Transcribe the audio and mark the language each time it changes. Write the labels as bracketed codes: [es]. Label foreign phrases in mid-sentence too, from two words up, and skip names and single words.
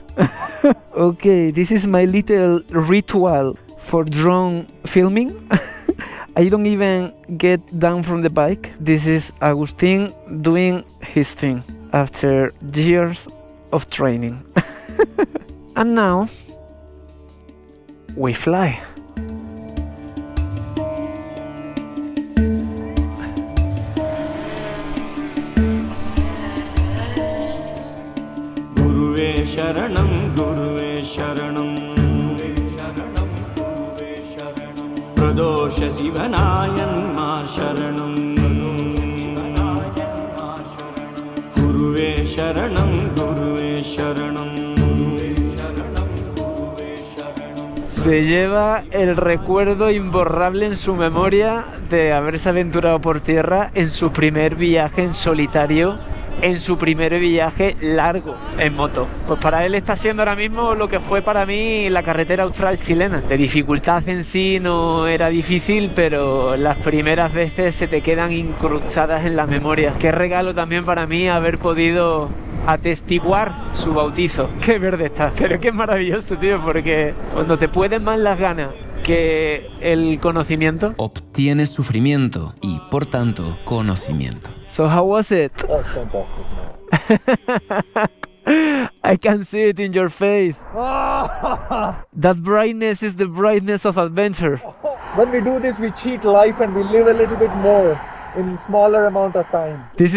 [en] Okay, this is my little ritual for drone filming. I don't even get down from the bike. This is Agustin doing his thing after years of training. And now we fly. [ta] குருவே சரணம், குருவே சரணம். பிரதோஷ சிவநாயன் மா சரணம். குருவே சரணம், குருவே சரணம். [es] Se lleva el recuerdo imborrable en su memoria de haberse aventurado por tierra en su primer viaje en solitario, en su primer viaje largo en moto. Pues para él está siendo ahora mismo lo que fue para mí la carretera austral chilena. De dificultad en sí no era difícil, pero las primeras veces se te quedan incrustadas en la memoria. Qué regalo también para mí haber podido atestiguar su bautizo. Qué verde está, pero qué maravilloso, tío, porque cuando te pueden más las ganas que el conocimiento, obtienes sufrimiento y, por tanto, conocimiento. [en] So how was it? That's fantastic, man. I can see it in your face. That brightness is the brightness of adventure. When we do this, we cheat life and we live a little bit more in smaller amount of time.